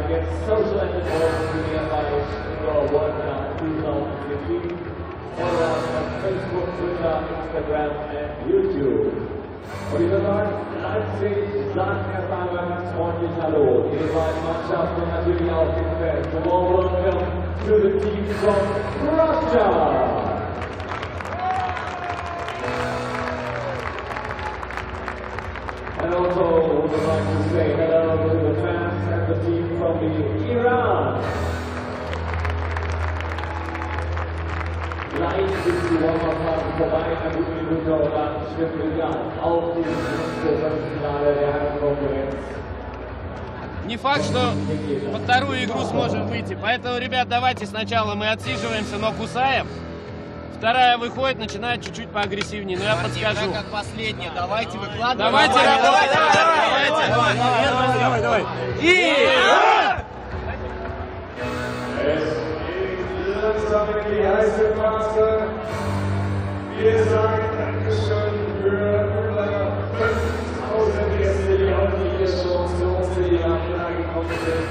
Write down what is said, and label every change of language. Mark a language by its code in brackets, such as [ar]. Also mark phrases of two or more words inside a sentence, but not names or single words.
[de] Jetzt [en] Social Entertainment [de] Turnier bei Indoor World Cup 2015. Online auf Facebook, Twitter, Instagram und YouTube. Und ich würde sagen, Leipzig sagt erstmal ganz freundlich Hallo. Die beiden Mannschaften und natürlich auch den Fans. [en] A warm welcome to the team from Russia. And also would like to say hello to the fans and the team from the Iran. [de] Gleich sind die Warm-Up-Phasen vorbei, eine gute Minute und dann stimmt wieder auf die Finale der Herrenkonferenz. [ru] Не факт, что во вторую игру сможем выйти. Поэтому, ребят, давайте сначала мы отсиживаемся, но кусаем. Вторая выходит, начинает чуть-чуть поагрессивнее, но я подскажу. Как последняя, давайте выкладываем. Давайте, давай. И... [de] Langsam in die heiße Phase. Wir sagen Dankeschön für über 5000 Gäste, die heute hier schon zu uns in die Arena gekommen sind.